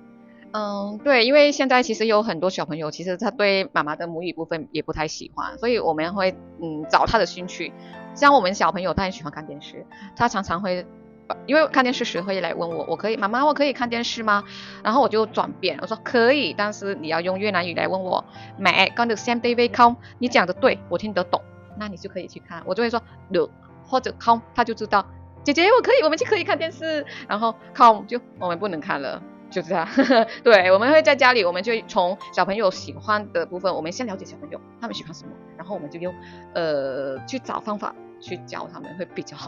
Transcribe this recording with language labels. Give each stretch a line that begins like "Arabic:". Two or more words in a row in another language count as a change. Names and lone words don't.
Chinese: 对，因为现在其实有很多小朋友，其实他对妈妈的母语部分也不太喜欢，所以我们会找他的兴趣。像我们小朋友他很喜欢看电视，他常常会因为看电视时会来问我妈妈我可以看电视吗？然后我就转变，我说可以，但是你要用越南语来问我 ，
Vietnamese: mẹ con được xem TV không？
Chinese: 你讲的对，我听得懂，那你就可以去看。我就会说được或者 không， 他就知道姐姐我可以，我们就可以看电视，然后 không 就我们不能看了。就这样对，我们会在家里，我们就从小朋友喜欢的部分，我们先了解小朋友他们喜欢什么，然后我们就用去找方法去教他们会比较好。